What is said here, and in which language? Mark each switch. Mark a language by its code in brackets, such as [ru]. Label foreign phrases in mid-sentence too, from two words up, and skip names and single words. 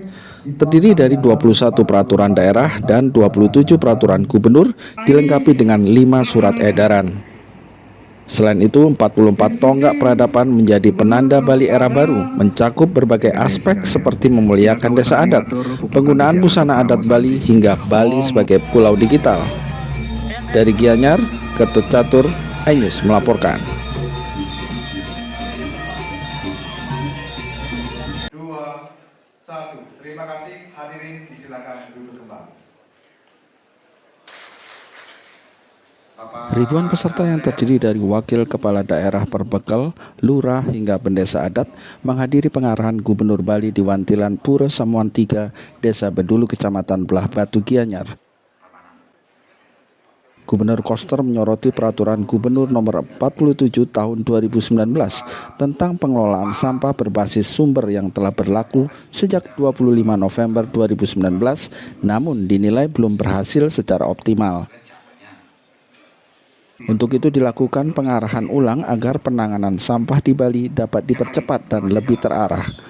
[id] Terdiri dari 21 peraturan daerah dan 27 peraturan gubernur, dilengkapi dengan 5 surat edaran. Selain itu, 44 tonggak peradaban menjadi penanda Bali era baru, mencakup berbagai aspek seperti memuliakan desa adat, penggunaan busana adat Bali, hingga Bali sebagai pulau digital. Dari Gianyar, Ketut Catur, iNews melaporkan. 2, 1. Terima kasih hadirin, disilakan duduk kembali. Ribuan peserta yang terdiri dari wakil kepala daerah Perbekal, lurah hingga pendesa adat menghadiri pengarahan Gubernur Bali di Wantilan Pura Samuan 3, Desa Bedulu, Kecamatan Belah Batu, Gianyar. Gubernur Koster menyoroti peraturan Gubernur nomor 47 tahun 2019 tentang pengelolaan sampah berbasis sumber yang telah berlaku sejak 25 November 2019, namun dinilai belum berhasil secara optimal. Untuk itu dilakukan pengarahan ulang agar penanganan sampah di Bali dapat dipercepat dan lebih terarah.